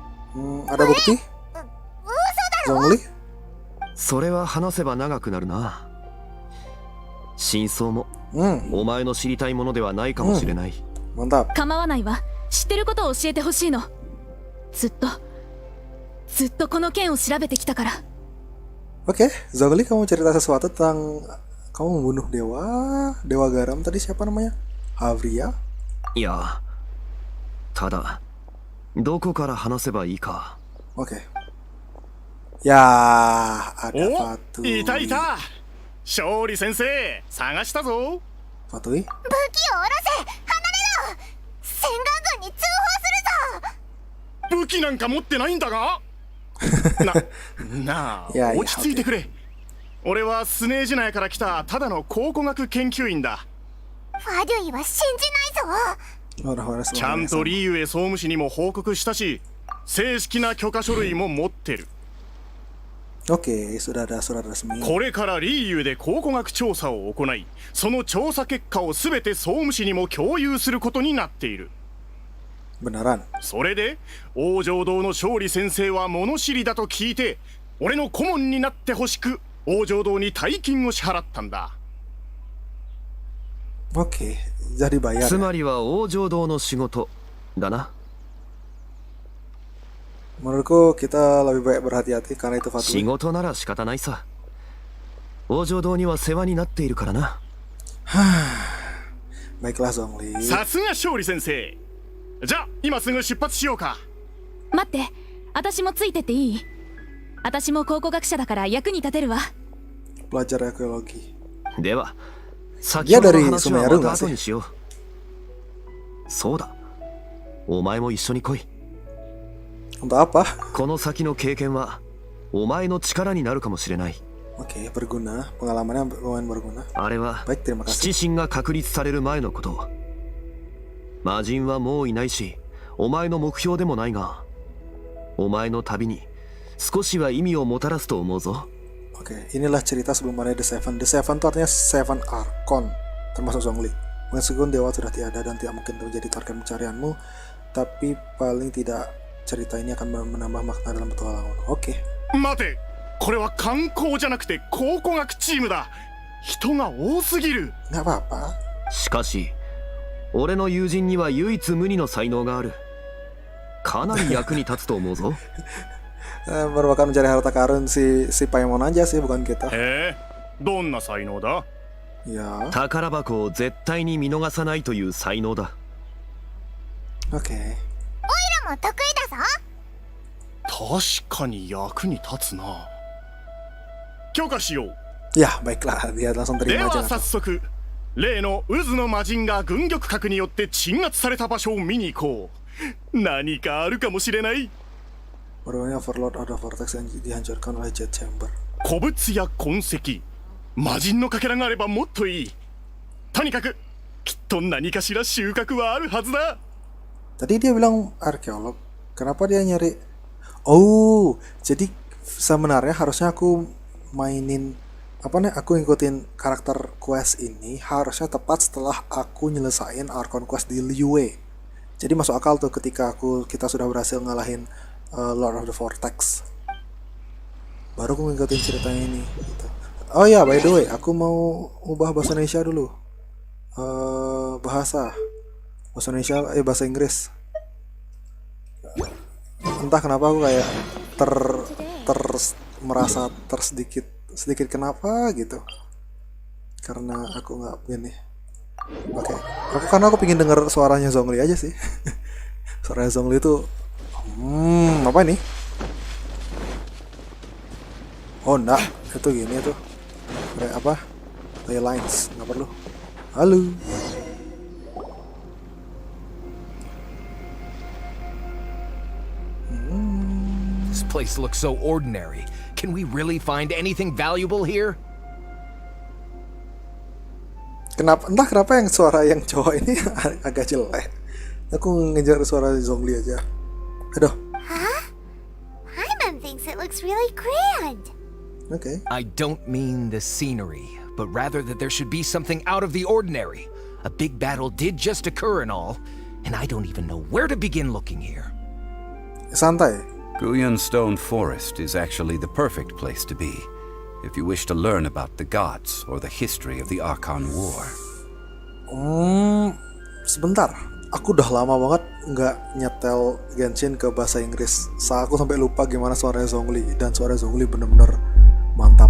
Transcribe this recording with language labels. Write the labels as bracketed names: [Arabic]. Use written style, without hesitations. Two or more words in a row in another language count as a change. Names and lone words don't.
[Japanese] それは話せば長くなるな。真相もお前の知りたいものではないかもしれない。構わないわ。知ってることを教えてほしいの。ずっとこの件を調べてきたから。 [Indonesian] Oke, Zhongli, kamu cerita sesuatu tentang kamu membunuh dewa garam tadi, siapa namanya? Havria? [Japanese] いや、ただどこから話せばいいか。 [Indonesian] Oke. Ya, ada Fatui. [Japanese] いたいた。勝利先生、探したぞ。 [Indonesian] Fatui? [Japanese] 武器を下ろせ、離れろ。戦艦軍に通報するぞ。武器なんか持ってないんだが。なあ、落ち着いてくれ。俺はスネージ内から来たただの考古学研究員だ。ファデュイは信じないぞ。 [Indonesian] Orang-orang [Japanese] ちゃん [Indonesian] semuanya [Japanese] と [Indonesian] sama. [Japanese] リーユエ総務士にも報告したし、正式な許可書類も持ってる。 [Indonesian] Oke, sudah ada surat resmi. [Japanese] これからリーユエで考古学調査を行い、その調査結果をすべて総務士にも共有することになっている。 [Indonesian] Beneran? [Japanese] それで王城堂の勝利先生は物知りだと聞いて、俺の顧問になってほしく王城堂に大金を支払ったんだ。 [Indonesian] Oke, jadi bayar. [Japanese] つ [Indonesian] Ya? [Japanese] まりは王城堂の仕事だな。 [Indonesian] Menurutku kita lebih baik berhati-hati karena itu [Japanese] 仕 [Indonesian] fatwa. [Japanese] 事なら仕方ないさ。王城堂には世話になっているからな。 [Indonesian] Baiklah Zhongli. [Japanese] さすが勝利先生。じゃあ今すぐ出発しようか。待って、私もついてっていい？私も考古学者だから役に立てるわ。 [Indonesian] Pelajar arkeologi. [Japanese] では、先ほどの話は [Indonesian] dari [Japanese] また後にしよう。そうだ。お前も一緒に来い。 [Indonesian] Untuk apa? [Japanese] この先の経験はお前の力になるかもしれない。 [Indonesian] Oke, berguna. Pengalamannya lumayan berguna. [Japanese] あれは [Indonesian] Baik, terima kasih. [Japanese] 七神が確立される前のこと。魔人はもういないし、お前の目標でもないが、お前の旅に少しは意味をもたらすと思うぞ。 [Indonesian] Oke, inilah cerita sebelum ada [English] The Seven. The Seven [Indonesian] itu artinya [English] Seven Archon, [Indonesian] termasuk Zhongli. Meskipun dewa sudah tiada dan tidak mungkin menjadi target pencarianmu, tapi paling tidak cerita ini akan menambah makna dalam petualangan. Oke. [Japanese] 待て、これは観光じゃなくて考古学チームだ。人が多すぎる。 [Indonesian] Nggak apa-apa. [Japanese] しかし、俺の友人には唯一無二の才能がある。かなり役に立つと思うぞ。 [Indonesian] Merupakan mencari harta karun si Paimon aja sih, bukan kita. [Japanese] へえ、どんな才能だ？ [Indonesian] Ya. [Japanese] 宝箱を絶対に見逃さないという才能だ。 [Indonesian] Oke. [Japanese] オイラも得意だぞ。確かに役に立つな。許可しよう。 [Indonesian] Ya, baiklah. Dia langsung [Japanese] で [Indonesian] terima [Japanese] は [Indonesian] aja. [Japanese] 早速、例の渦の魔人が軍玉閣によって鎮圧された場所を見に行こう。何かあるかもしれない。 [Indonesian] Barunya Overlord ada Vortex yang dihancurkan oleh [English] Jet Chamber. [Japanese] 古物や痕跡、魔人のかけらがあればもっといい。とにかく、きっと何かしら収穫はあるはずだ。 [Indonesian] Tadi dia bilang arkeolog. Kenapa dia nyari? Oh, jadi sebenarnya harusnya aku mainin aku ngikutin karakter quest ini harusnya tepat setelah aku nyelesain [English] Archon quest [Indonesian] di Liyue. Jadi masuk akal tuh ketika kita sudah berhasil ngalahin Lord of the Vortex. Baru aku ngikutin ceritanya ini gitu. Oh ya, [English] by the way, [Indonesian] aku mau ubah bahasa Indonesia dulu. Bahasa Indonesia, bahasa Inggris. Entah kenapa aku kayak merasa sedikit kenapa gitu. Karena aku nggak begini. Oke. Karena aku pengen denger suaranya Zhongli aja sih. Suaranya Zhongli itu apa ini? Oh enggak, itu gini tuh. Kayak apa? Kayak lines, nggak perlu. Halo. [English] This place looks so ordinary. Can we really find anything valuable here? [Indonesian] Entah kenapa yang suara yang cowok ini agak jelek. Aku ngejar suara Zhongli aja. Aduh. Huh? [English] Paimon thinks it looks really grand. Okay. I don't mean the scenery, but rather that there should be something out of the ordinary. A big battle did just occur and all, and I don't even know where to begin looking here. [Indonesian] Santai. [English] Guyan Stone Forest is actually the perfect place to be, if you wish to learn about the gods or the history of the Archon War. [Indonesian] Sebentar. Aku udah lama banget nggak nyetel Genshin ke bahasa Inggris. Aku sampai lupa gimana suara Zhongli, dan suara Zhongli bener-bener mantap.